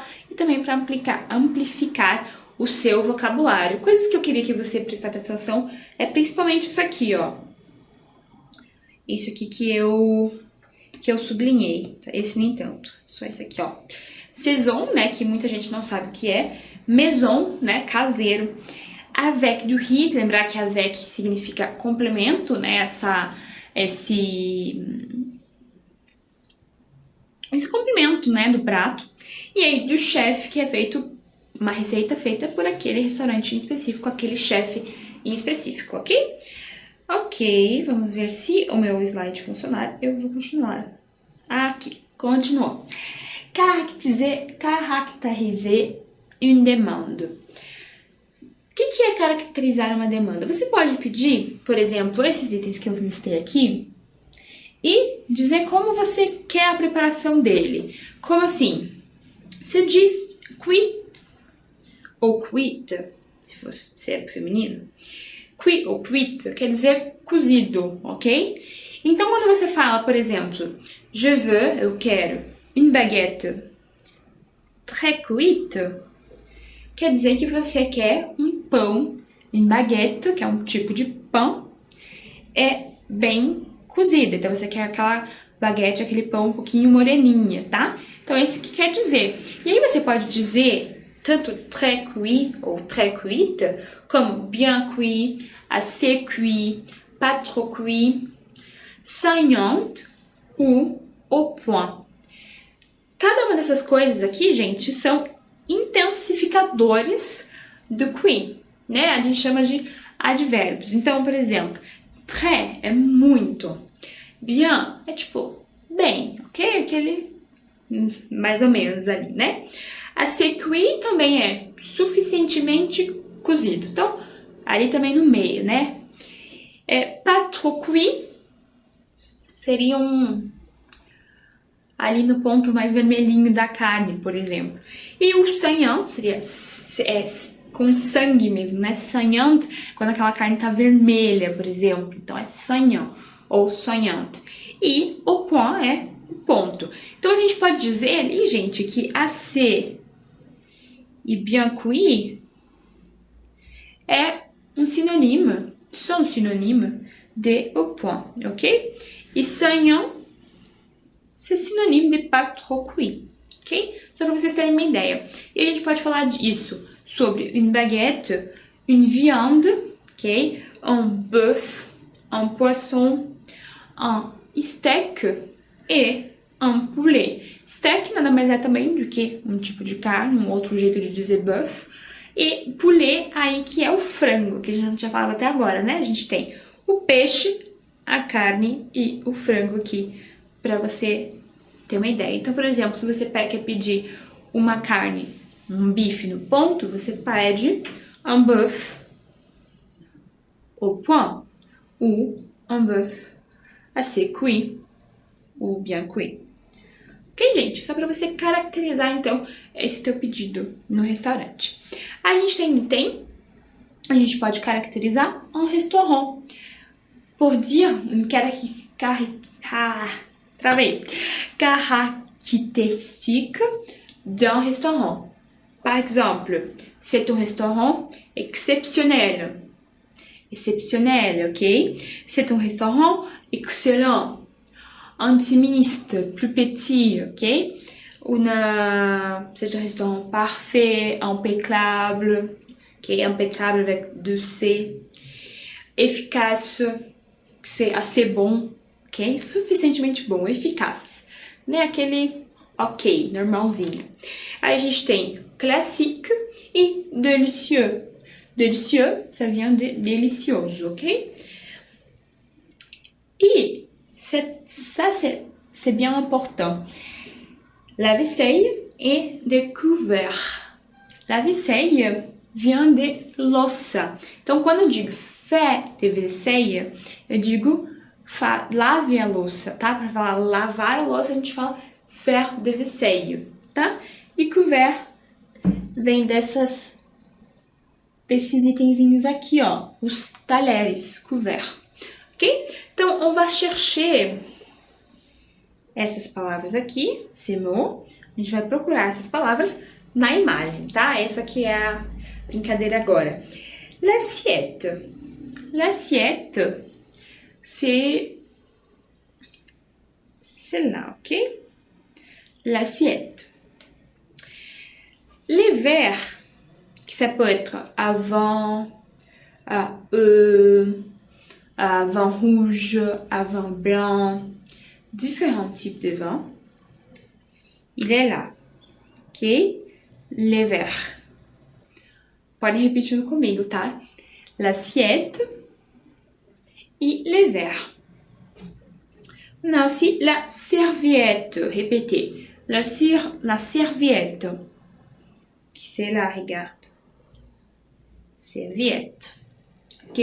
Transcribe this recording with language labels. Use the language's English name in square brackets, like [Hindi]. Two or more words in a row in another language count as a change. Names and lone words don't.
[Portuguese] E também para amplificar o seu vocabulário. Coisas que eu queria que você prestasse atenção é principalmente isso aqui, ó. Isso aqui que eu sublinhei. Esse nem tanto. Só esse aqui, ó. Saison, né? Que muita gente não sabe o que é. Maison, né? Caseiro. [French] Avec du riz, [Portuguese] lembrar que avec significa complemento, né? Esse complemento, né? Do prato. E aí, do chef, que é feito uma receita feita por aquele restaurante em específico, aquele chefe em específico, ok? Ok, vamos ver se o meu slide funcionar. Eu vou continuar. Aqui, continuou. [French] Caractériser une demande. [Portuguese] O que é caracterizar uma demanda? Você pode pedir, por exemplo, esses itens que eu listei aqui e dizer como você quer a preparação dele. Como assim? Se eu diz [French] cuit ou cuite, [Portuguese] se é feminino, [French] cuit ou cuite [Portuguese] quer dizer cozido, ok? Então, quando você fala, por exemplo, [French] je veux, [Portuguese] eu quero, [French] une baguette très cuite, [Portuguese] quer dizer que você quer um pão, [French] une baguette, [Portuguese] que é um tipo de pão, é bem cozido. Então, você quer aquela baguette, aquele pão um pouquinho moreninha, tá? Então, é isso que quer dizer. E aí, você pode dizer tanto [French] très cuit ou très cuite, [Portuguese] como [French] bien cuit, assez cuit, pas trop cuit, saignante ou au point. [Portuguese] Cada uma dessas coisas aqui, gente, são intensificadores do cuit, né? A gente chama de advérbios. Então, por exemplo, très é muito, bien é tipo bem, ok? Aquele mais ou menos ali, né? [French] Assez cuit [Portuguese] também é suficientemente cozido. Então, ali também no meio, né? [French] Pas trop cuit [Portuguese] seria ali no ponto mais vermelhinho da carne, por exemplo. E o saignant seria com sangue mesmo, né? Saignant, quando aquela carne tá vermelha, por exemplo. Então, é [French] saignant ou soignant. [Portuguese] E o point é o ponto. Então, a gente pode dizer ali, gente, que assez e [French] bien cuit [Portuguese] é um sinônimo, são sinônimo de [French] au point, [Portuguese] ok? [French] E saignant, c'est synonyme de pas trop cuit, ok? [Portuguese] Só para vocês terem uma ideia. E a gente pode falar disso sobre [French] une baguette, une viande, [Portuguese] ok? [French] Un bœuf, un poisson, un steak e un poulet. [Portuguese] Steak nada mais é também do que um tipo de carne, um outro jeito de dizer bœuf. E poulet aí que é o frango, que a gente já falava até agora, né? A gente tem o peixe, a carne e o frango aqui para você ter uma ideia. Então, por exemplo, se você quer pedir uma carne, um bife no ponto, você pede [French] un bœuf au point ou un bœuf assez cuit ou bien cuit. [Portuguese] Ok, gente? Só para você caracterizar, então, esse teu pedido no restaurante. A gente a gente pode caracterizar um restaurant por [French] dire une caractéristique d'un restaurant. Par exemple, c'est un restaurant exceptionnel. Exceptionnel, ok? C'est un restaurant excellent. Intimiste, plus petit, ok? C'est un restaurant parfait, impeccable, ok? Impeccable avec 2C. Efficace, c'est assez bon, ok? [Portuguese] Suficientemente bom, eficaz. Né? Aquele ok, normalzinho. Aí a gente tem classique e délicieux. [French] Délicieux, ça vient de delicioso, ok? Et ça, c'est bien important. La vaisselle est de couvert. La vaisselle vient de louça. [Portuguese] Então, quando eu digo [French] fait de vaisselle, [Portuguese] eu digo lave a louça, tá? Para falar lavar a louça, a gente fala [French] faire de vaisselle, [Portuguese] tá? E couvert vem desses itenzinhos aqui, ó, os talheres, couvert, ok? Então, [French] on va chercher [Portuguese] essas palavras aqui, [French] ces mots. [Portuguese] A gente vai procurar essas palavras na imagem, tá? Essa aqui é a brincadeira agora. [French] L'assiette. L'assiette, c'est celle-là, ok? L'assiette. Les verres, que ça peut être à vin, à vin rouge, à vin blanc, différents types de vin. Il est là, ok? Les verres. [Portuguese] Pode ir repetindo comigo, tá? [French] L'assiette et les verres. On a aussi la serviette. Répétez. La serviette. Qui c'est là, regarde. Serviette. Ok?